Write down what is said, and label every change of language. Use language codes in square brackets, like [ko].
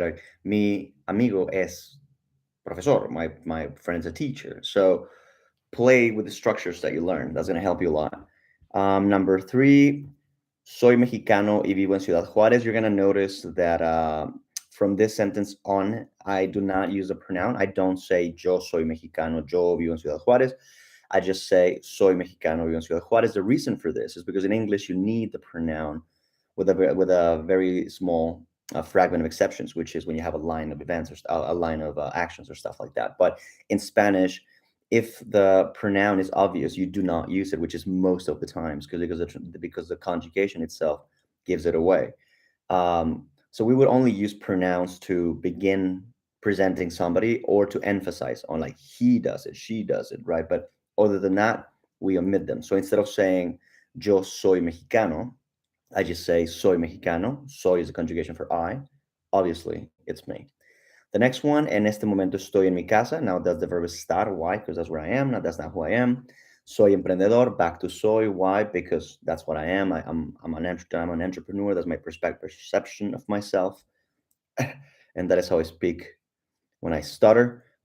[es] Like mi amigo es profesor. [en] My friend's a teacher. So play with the structures that you learn. That's going to help you a lot. Number three, [es] soy mexicano y vivo en Ciudad Juarez. [en] You're going to notice that from this sentence on, I do not use a pronoun. I don't say [es] yo soy mexicano, yo vivo en Ciudad Juarez. [en] I just say [es] soy mexicano, vivo en Ciudad Juarez. [en] The reason for this is because in English you need the pronoun with a very small fragment of exceptions, which is when you have a line of events or a line of actions or stuff like that. But in Spanish, if the pronoun is obvious, you do not use it, which is most of the times because the conjugation itself gives it away. So we would only use pronouns to begin presenting somebody or to emphasize on, like, he does it, she does it, right? But other than that, we omit them. So instead of saying [es] yo soy mexicano, [en] I just say [es] soy mexicano. [en] Soy is a conjugation for I. Obviously, it's me. The next one, [es] en este momento estoy en mi casa. [en] Now that's the verb estar. Why? Because that's where I am. Now that's not who I am. [es] Soy emprendedor. [en] Back to soy. Why? Because that's what I am. I'm an entrepreneur. That's my perception of myself, and that is how I speak when I stutter.